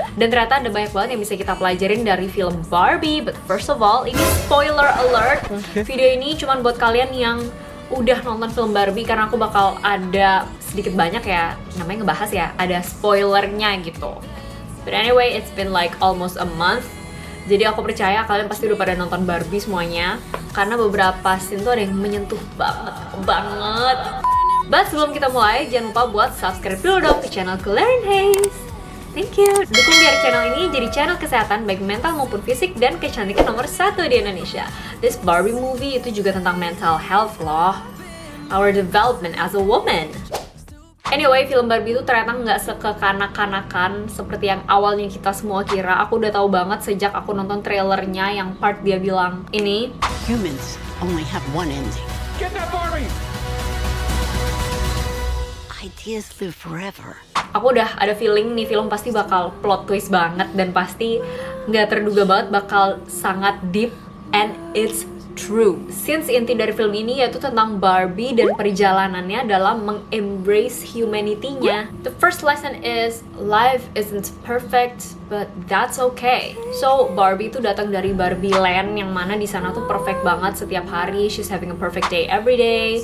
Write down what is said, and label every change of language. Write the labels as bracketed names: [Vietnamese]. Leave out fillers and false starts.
[Indonesian] Dan ternyata ada banyak banget yang bisa kita pelajarin dari film Barbie. [English] But first of all, [Indonesian] ini [English] spoiler alert. [Indonesian] Video ini cuma buat kalian yang udah nonton film Barbie, karena aku bakal ada sedikit banyak ya, namanya ngebahas ya, ada spoilernya gitu. [English] But anyway, it's been like almost a month. [Indonesian] Jadi aku percaya kalian pasti udah pada nonton Barbie semuanya, karena beberapa scene tuh ada yang menyentuh banget. But sebelum kita mulai, jangan lupa buat subscribe dulu dong ke channel Claire and Hayes. [English] Thank you. [Indonesian] Dukung biar channel ini jadi channel kesehatan baik mental maupun fisik dan kecantikan nomor 1 di Indonesia. [English] This Barbie movie [Indonesian] itu juga tentang [English] mental health loh. Our development as a woman. [Indonesian] Anyway, film Barbie itu ternyata nggak sekekanak-kanakan seperti yang awalnya kita semua kira. Aku udah tahu banget sejak aku nonton trailernya yang part dia bilang ini, [English] Humans only have one ending. Get that Barbie. Ideas live forever. [Indonesian] aku udah ada feeling nih film pasti bakal plot twist banget dan pasti nggak terduga banget, bakal sangat deep, [English] and it's true. [Indonesian] Since inti dari film ini yaitu tentang Barbie dan perjalanannya dalam mengembrace humanity-nya. [English] The first lesson is life isn't perfect, but that's okay. [Indonesian] So Barbie itu datang dari Barbie Land yang mana di sana tuh perfect banget setiap hari. [English] She's having a perfect day every day.